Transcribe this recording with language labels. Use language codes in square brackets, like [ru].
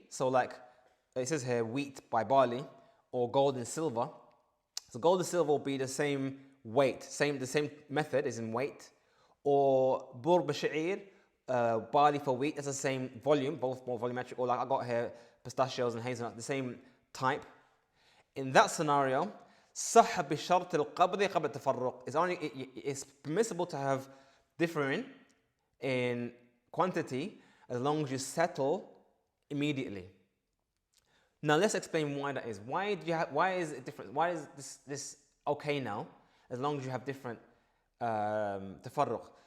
[en] So like it says here, wheat by barley or gold and silver. So gold and silver will be the same weight, the same method is in weight, or bur b'sha'ir, barley for wheat, that's the same volume, both more volumetric, or like I got here pistachios and hazelnuts, the same type. In that scenario, [ar] صح بشرط القبض قبل التفرق. [en] It's permissible to have differing in quantity as long as you settle immediately. Now let's explain why that is. Why is it different? Why is this okay now as long as you have different tafarruq?